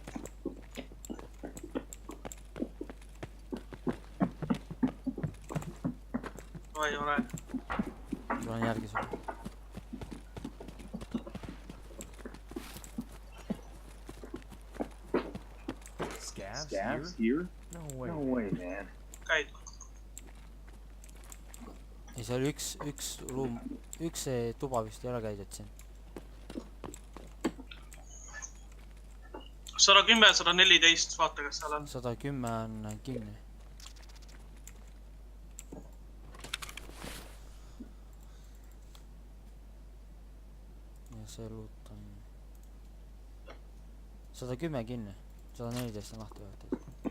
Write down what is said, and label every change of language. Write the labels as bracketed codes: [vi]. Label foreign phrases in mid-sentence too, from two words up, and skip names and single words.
[et] No ei ole. Tulen järgi sulle. [en] Scavs here? No way, man. [et] Käid. Ei, seal üks ruum, üks tuba vist ei ole käidud siin. 110, 114, vaata kas seal on. 110 on kinni. Ja see loot on 110 kinni, 114 on lahti võetud.